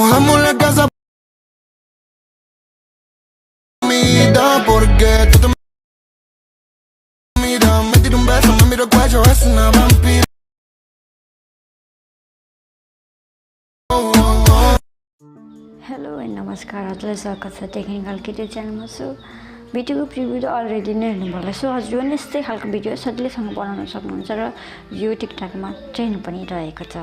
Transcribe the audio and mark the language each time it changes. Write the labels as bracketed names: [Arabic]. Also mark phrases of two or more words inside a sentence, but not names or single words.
[Spanish] Dejamos la casa porque tú te miras, me tiro un beso, me miro el cuello, es una vampira. [English] hello and [Nepali] नमस्कार हजुरलाई स्वागत छ टेक्निकल किटो च्यानलमा। सो भिडियोको प्रिभ्यू त अलरेडी नै हेर्नुभयो। सो हजुर पनि यस्तै खालको भिडियो सजिलैसँग बनाउन सक्नुहुन्छ र यो टिकटकमा ट्रेन्ड पनि रहेको छ।